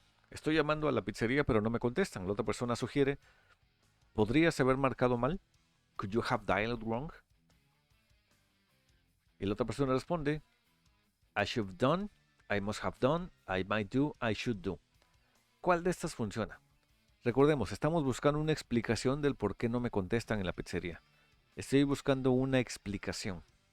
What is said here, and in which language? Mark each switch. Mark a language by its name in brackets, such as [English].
[Spanish] Estoy llamando a la pizzería pero no me contestan. La otra persona sugiere, ¿podrías haber marcado mal? [English] Could you have dialed wrong? [Spanish] Y la otra persona responde, [English] I should have done, I must have done, I might do, I should do. [Spanish] ¿Cuál de estas funciona? Recordemos, estamos buscando una explicación del por qué no me contestan en la pizzería. Estoy buscando una explicación.